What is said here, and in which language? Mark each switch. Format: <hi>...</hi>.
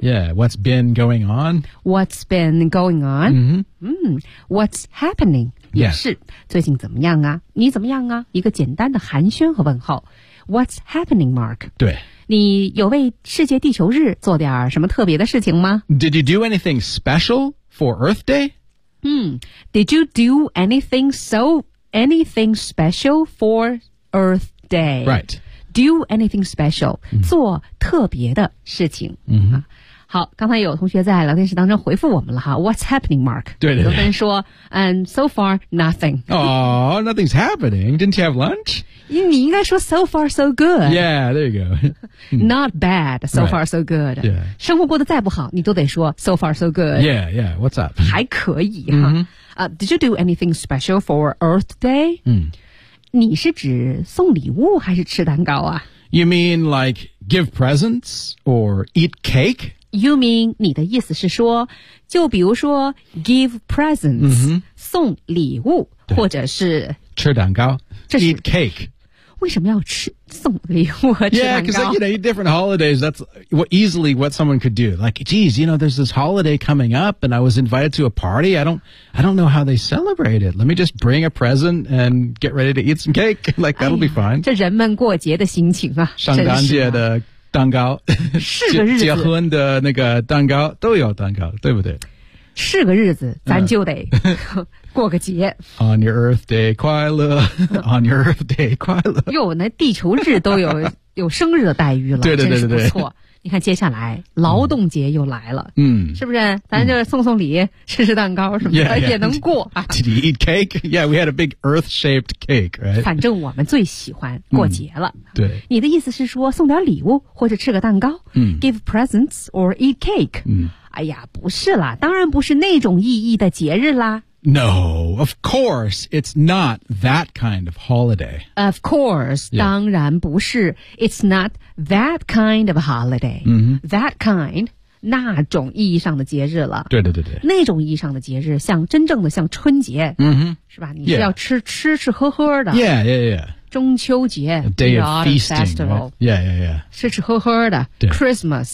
<en>Yeah. What's been going on? What's been going on? Mm-hmm. Mm-hmm. What's happening?</en> <zh>也是、</zh> <en>yeah.</en> <zh>最近怎么样啊？你怎么样啊？一个简单的寒暄和问候。</zh> <en>What's happening, Mark?</en> <zh>对。你有为世界地球日做点什么特别的事情吗</zh> <en>?Did you do anything special for Earth Day? 嗯 ,Did you do anything special for Earth Day? Right. Do anything special,、mm-hmm.</en> <zh>做特别的事情。嗯、mm-hmm. 啊。好，刚才有同学在聊天室当中回复我们了哈 ,</zh> <en>What's happening, Mark?</en> <zh>对对对。有的人说 ,</zh> <en>So far, nothing. Oh, nothing's happening. Didn't you have lunch?</en> <zh>你应该说</zh> <en>so far so good. Yeah, there you go. Not bad, so、right. far so good. Yeah.</en> <zh>生活过得再不好你都得说</zh> <en>so far so good. Yeah, yeah, what's up?</en> <zh>还可以、 mm-hmm. 哈。</zh> <en>Did you do anything special for Earth Day?、 Mm.</en> <zh>你是指送礼物还是吃蛋糕啊</zh> <en>?You mean like give presents or eat cake? You mean</en> <zh>你的意思是说就比如说</zh> <en>give presents,、 mm-hmm.</en> <zh>送礼物或者是吃蛋糕。</zh> <en>Eat cake.</en> <zh>为什么要吃送礼物和吃蛋糕</zh> <en>Yeah, because, you know, different holidays, that's easily what someone could do. Like, geez, you know, there's this holiday coming up and I was invited to a party. I don't know how they celebrate it. Let me just bring a present and get ready to eat some cake. Like, that'll、哎、be fine.</en> <zh>这人们过节的心情啊。圣诞节的蛋糕。是个日子。结婚的那个蛋糕都有蛋糕对不对是个日子咱就得。过个节</zh> <en>On your earth day</en> <zh>快乐</zh> <en>On your earth day 快乐</en> <zh>哟那地球日都有生日的待遇了对对对对对不错你看接下来劳动节又来了嗯是不是咱就送送礼、嗯、吃吃蛋糕什么的</zh> <en>yeah, yeah.</en> <zh>也能过</zh> <en>Did you eat cake? Yeah we had a big earth shaped cake、right?</en> <zh>反正我们最喜欢过节了、嗯、对你的意思是说送点礼物或者吃个蛋糕、嗯、</zh> <en>Give presents or eat cake、嗯、</en> <zh>哎呀不是啦当然不是那种意义的节日啦</zh> <en>No, of course, it's not that kind of holiday. Of course,、 yeah.</en> <zh>当然不是</zh> <en>It's not that kind of holiday.、 Mm-hmm. That kind,</en> <zh>那种意义上的节日了。对对对对。那种意义上的节日，像真正的像春节、 mm-hmm. 是吧你是要吃、</zh> <en>yeah.</en> <zh>吃吃喝喝的。</zh> <en>Yeah, yeah, yeah.</en> <zh>中秋节</zh> <en>A day of feasting, festival,、 right? Yeah, yeah, yeah.</en> <zh>吃吃喝喝的 Christmas.</zh>